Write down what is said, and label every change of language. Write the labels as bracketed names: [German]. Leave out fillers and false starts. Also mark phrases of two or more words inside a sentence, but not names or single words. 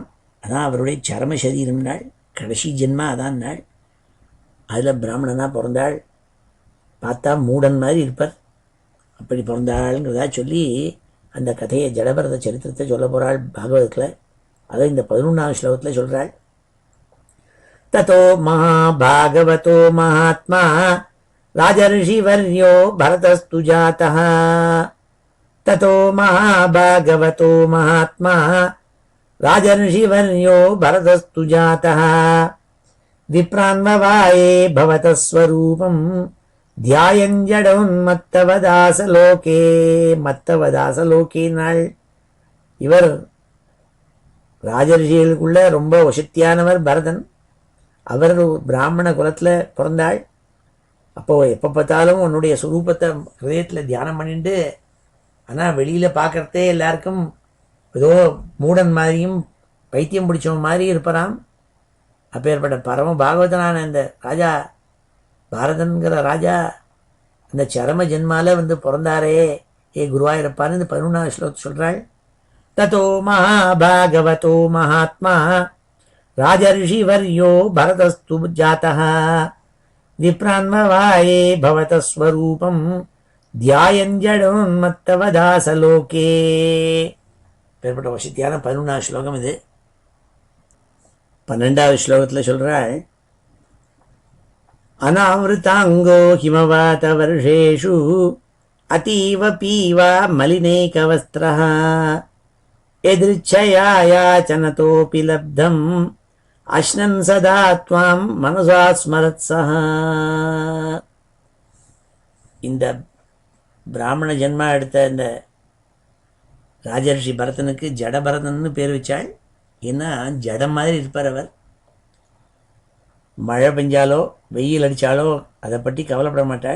[Tamil] அதான் அவருடைய சரம சரீரம் நாள், கடைசி ஜென்மா அதான் நாள். அதில் பிராமணனாக பிறந்தாள். பார்த்தா மூடன் மாதிரி இருப்பார், அப்படி பிறந்தாளுங்கிறதா சொல்லி அந்த கதையை ஜடபரத சரித்திரத்தை சொல்ல போகிறாள் பாகவதத்தில். அதை இந்த 11வது ஸ்லோகத்தில் சொல்கிறாள். [Sanskrit] ततो महाभागवतो महात्मा राजर्षिवर्यो भरतस्तु जातः ततो महाभागवतो महात्मा राजर्षिवर्यो भरतस्तु जातः विप्रान्ववाये भवतः स्वरूपम् ध्यायन् जडोन्मत्तवदासलोके மத்தவதாசலோகே நாள். [Tamil] இவர் ராஜர்ஷிகளுக்குள்ள ரொம்ப வசத்தியானவர் பரதன். அவர் பிராமண குலத்தில் பிறந்தாள். அப்போது எப்போ பார்த்தாலும் உன்னுடைய சுரூபத்தை ஹிருதயத்தில் தியானம் பண்ணிட்டு, ஆனால் வெளியில் பார்க்குறதே எல்லாருக்கும் ஏதோ மூடன் மாதிரியும் பைத்தியம் பிடிச்சவன் மாதிரி இருப்பாராம். அப்பேற்பட்ட பரம பாகவதனான இந்த ராஜா பாரதன்கிற ராஜா அந்த சரம ஜென்மால பிறந்தாரே ஏ குருவாயிருப்பான்னு இந்த 11ஆவது ஸ்லோகத்தை சொல்கிறாள். [Sanskrit] ततो महाभागवतो महात्मा राजर्षिवर्यो भरतस्तु जातः विप्रान्ववाये भवतः स्वरूपम् ध्यायन् जडोन्मत्तवदासलोके. [Tamil] பேர்பட்ட வசதியான 11ஆவது ஸ்லோகம் இது. 12ஆவது ஸ்லோகத்தில் சொல்கிறாள், [Sanskrit] अनावृताङ्गो हिमवातवर्षेषु अतीव पीवा मलिनेकवस्त्रः यदृच्छयायाचनतोऽपि लब्धम् अश्नन् सदा त्वां मनसा स्मरत्सः. [Tamil] இந்த பிராமண ஜென்மா எடுத்த இந்த ராஜர்ஷி பரதனுக்கு ஜடபரதன்னு பேர் வச்சாள். ஏன்னா ஜடம் மாதிரி இருப்பார் அவர். மழை பெஞ்சாலோ வெயில் அடித்தாலோ அதை பற்றி கவலைப்பட மாட்டாள்.